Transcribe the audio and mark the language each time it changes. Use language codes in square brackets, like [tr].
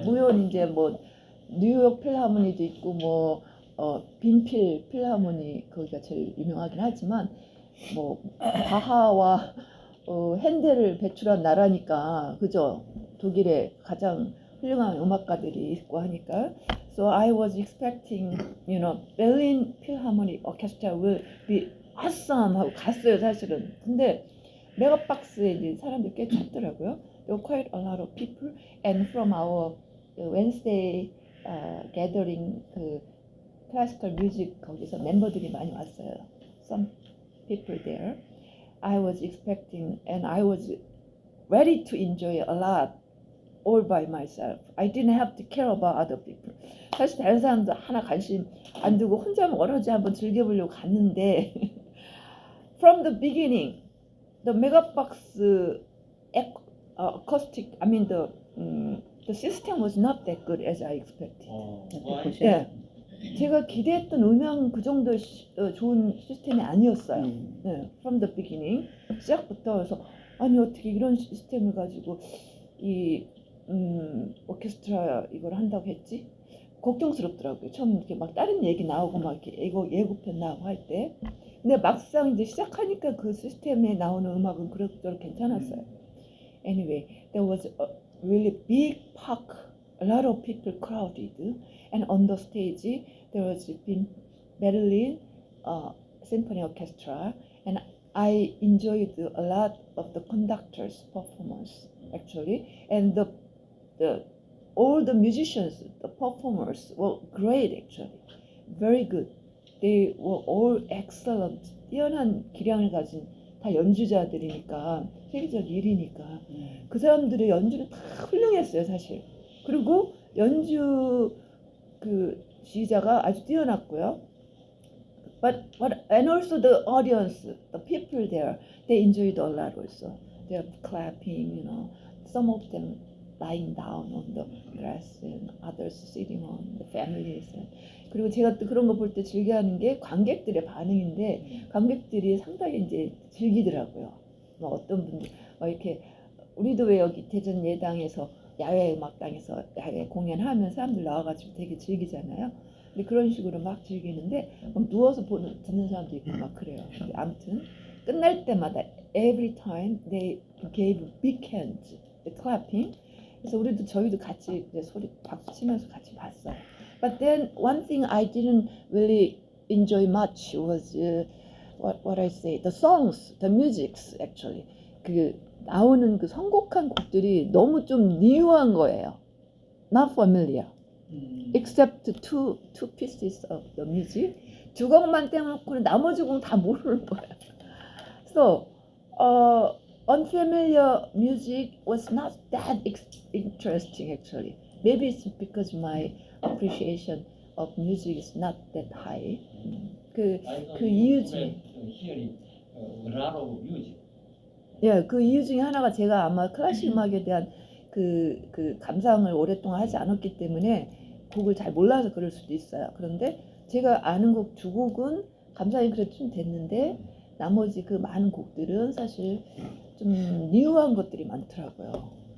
[ko] 물론 이제 뭐 뉴욕 필하모니도 있고 뭐 빈필 필하모니 거기가 제일 유명하긴 하지만 뭐 바하와 핸델을 배출한 나라니까 그죠? 독일에 가장 훌륭한 음악가들이 있고 하니까. [en] So I was expecting, Berlin Philharmonic Orchestra will be awesome [ko] 하고 갔어요 사실은. 근데 메가박스에 이제 사람들이 꽤 찼더라고요. [en] There were quite a lot of people, and from our Wednesday gathering classical music [ko] 거기서 멤버들이 많이 왔어요. [en] Some people there. I was expecting and I was ready to enjoy a lot all by myself. I didn't have to care about other people. [ko] 사실 다른 사람도 하나 관심 안 두고 혼자만 오로지 한번 즐겨보려고 갔는데 [en] from the beginning, the Megabox acoustic, the system was not that good as I expected. [ko] 예. 제가 기대했던 음향 그 정도 좋은 시스템이 아니었어요. [en] 네, from the beginning [ko] 시작부터. 그래서 아니 어떻게 이런 시스템을 가지고 이 오케스트라 이걸 한다고 했지? 걱정스럽더라고요. 처음 이렇게 막 다른 얘기 나오고 막 이렇게 예고편 나오고 할 때. 근데 막상 이제 시작하니까 그 시스템에 나오는 음악은 그럭저럭 괜찮았어요. [en] Anyway, there was a really big park, a lot of people crowded. And on the stage, there was Berlin Symphony Orchestra, and I enjoyed a lot of the conductor's performance actually, and all the musicians, the performers were great actually, very good. They were all excellent. [ko] 뛰어난 기량을 가진 다 연주자들이니까 세계적 일이니까 그 사람들의 연주는 다 훌륭했어요 사실. 그리고 연주 지휘자가 아주 뛰어났고요. [en] But and also the audience, the people there, they enjoyed a lot also. They're clapping, you know. Some of them lying down on the grass and others sitting on the families. [ko] 그리고 제가 또 그런 거 볼 때 즐겨하는 게 관객들의 반응인데 관객들이 상당히 이제 즐기더라고요. 뭐 어떤 분들 이렇게 우리도 왜 여기 대전 예당에서 야외 음악당에서 야외 공연하면 사람들 나와가지고 되게 즐기잖아요. 근데 그런 식으로 막 즐기는데 막 누워서 듣는 사람도 있고 막 그래요. 근데 아무튼 끝날 때마다 [en] every time they gave big hands, the clapping. [ko] 그래서 저희도 같이 이제 소리 박수 치면서 같이 봤어요. [en] But then one thing I didn't really enjoy much was what I say, the songs, the musics actually. [ko] 그 나오는 그 선곡한 곡들이 너무 좀 뉴한 거예요. [en] Not familiar. Except two pieces of the music. [ko] 두 곡만 떼놓고 나머지 곡 다 모르는 거예요. [en] So unfamiliar music was not that interesting actually. Maybe it's because my appreciation of music is not that high. [ko] 그 이유 중에 [en] hearing a lot of music. [ko] 예, 그 이유 중에 하나가 제가 아마 클래식 음악에 대한 그 감상을 오랫동안 하지 않았기 때문에 곡을 잘 몰라서 그럴 수도 있어요. 그런데 제가 아는 곡 두 곡은 감상이 그래도 좀 됐는데 나머지 그 많은 곡들은 사실 좀 뉴한 것들이 많더라고요.